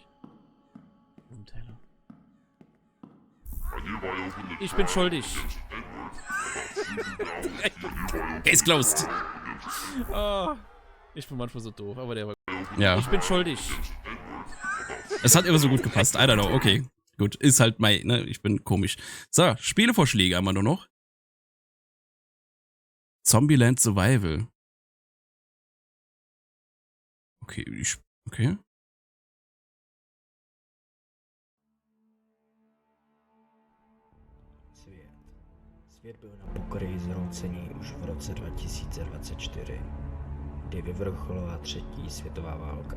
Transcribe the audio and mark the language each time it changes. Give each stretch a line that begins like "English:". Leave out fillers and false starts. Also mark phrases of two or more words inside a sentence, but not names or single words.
German: Und Teller. Ich bin schuldig.
English: Case closed.
German: Oh, ich bin manchmal so doof, aber der war. Ja. Ich bin schuldig. Es hat immer so gut gepasst.
English: I don't know.
German: Okay. Gut. Ist halt mein, ne? Ich bin komisch. So, Spielevorschläge haben wir nur noch. Zombieland Survival. Okay, okay.
Czech: Svět byl na pokraji zhroucení už v roce 2024, kdy vyvrcholila třetí světová válka.